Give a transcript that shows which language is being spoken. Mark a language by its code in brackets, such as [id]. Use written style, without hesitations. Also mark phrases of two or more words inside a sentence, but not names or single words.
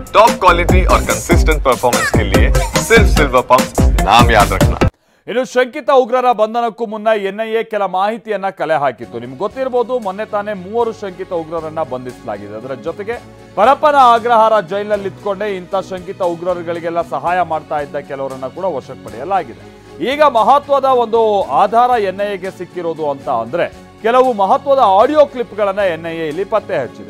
[en] top quality [hi] और [en] consistent performance [hi] के लिए सिर्फ सिल्वर पंप नाम याद रखना। [kn] ಇನ್ನು ಶಂಕಿತ ಉಗ್ರರ ಬಂಧನಕ್ಕೂ ಮುನ್ನ ಎನ್ಐಎ ಕೆಲ ಮಾಹಿತಿಯನ್ನ ಕಲೆ ಹಾಕಿತ್ತು. ನಿಮ್ಗೆ ಗೊತ್ತಿರಬಹುದು, ಮೊನ್ನೆ ತಾನೇ 3 ಶಂಕಿತ ಉಗ್ರರನ್ನ ಬಂಧಿಸಲಾಗಿದೆ. ಅದರ ಜೊತೆಗೆ ಪರಪ್ಪನ ಅಗ್ರಹಾರ ಜೈಲಿನಲ್ಲಿ ಇದ್ಕೊಂಡೇ ಇಂಥ ಶಂಕಿತ ಉಗ್ರರುಗಳಿಗೆಲ್ಲ ಸಹಾಯ ಮಾಡ್ತಾ ಇದ್ದ ಕೆಲವರನ್ನ ಕೂಡ ವಶಕ್ಕೆ ಪಡೆಯಲಾಗಿದೆ. ಈಗ ಮಹತ್ವದ ಒಂದು ಆಧಾರ ಎನ್ಐಎಗೆ ಸಿಕ್ಕಿರೋದು ಅಂತ ಅಂದ್ರೆ ಕೆಲವು ಮಹತ್ವದ ಆಡಿಯೋ ಕ್ಲಿಪ್ಗಳನ್ನ ಎನ್ಐಎ ಇಲ್ಲಿ ಪತ್ತೆ ಹಚ್ಚಿದೆ.